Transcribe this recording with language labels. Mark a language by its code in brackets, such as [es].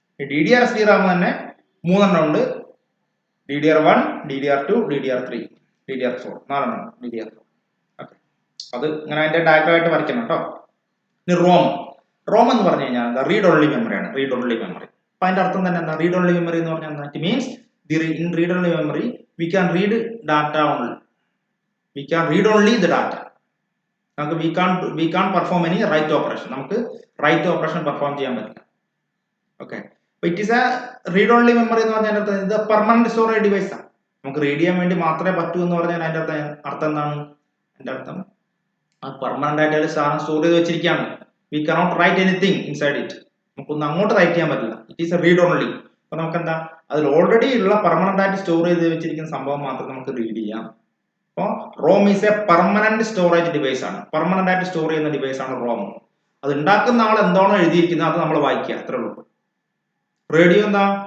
[ml] DDR SD Ram തന്നെ 3 ഉണ്ട്. DDR1, DDR2, DDR3, DDR4, 4 DDR4. Okay. അത് ഇങ്ങനെ അതിന്റെ ഡയഗ്രാമായിട്ട് വരയ്ക്കണം കേട്ടോ. ഇനി റോം എന്ന് പറഞ്ഞു കഴിഞ്ഞാൽ എന്താ? Read only മെമ്മറിയാണ്. Read only memory. അപ്പൊ അതിന്റെ അർത്ഥം തന്നെ എന്താ? റീഡ് ഓൺലി മെമ്മറി എന്ന് പറഞ്ഞാൽ എന്താ? [en] It means in read only memory we can read data only. We can read only the data. We can't perform any write operation. [ml] നമുക്ക് write operation perform ചെയ്യാൻ പറ്റില്ല. Okay. [en] But it is a read only memory [ml] എന്ന് പറഞ്ഞാൽ അർത്ഥം ഇത് permanent storage device ആണ്. നമുക്ക് read ചെയ്യാൻ വേണ്ടി മാത്രമേ പറ്റൂ എന്ന് പറഞ്ഞാൽ അതിന്റെ അർത്ഥം എന്താണ്? അതിന്റെ അർത്ഥം അത് പെർമനന്റ് ആയിട്ട് ഒരു സാധനം സ്റ്റോർ ചെയ്ത് വെച്ചിരിക്കുകയാണ്. [en] We cannot write anything inside it. [ml] നമുക്കൊന്നും അങ്ങോട്ട് റൈറ്റ് ചെയ്യാൻ പറ്റില്ല. [en] It is a read only. [ml] അപ്പൊ നമുക്ക് എന്താ? അതിൽ ഓൾറെഡി ഉള്ള പെർമനന്റ് ആയിട്ട് സ്റ്റോർ ചെയ്ത് വെച്ചിരിക്കുന്ന സംഭവം മാത്രം നമുക്ക് റീഡ് ചെയ്യാം. അപ്പോൾ Rome is A permanent storage device ആണ്. പെർമനന്റ് ആയിട്ട് സ്റ്റോർ ചെയ്യുന്ന ഡിവൈസ് ആണ് റോം. അത് ഉണ്ടാക്കുന്ന ആൾ എന്താണോ എഴുതിയിരിക്കുന്നത് അത് നമ്മൾ വായിക്കുക, അത്രേ ഉള്ളൂ. റേഡിയോ എന്താ?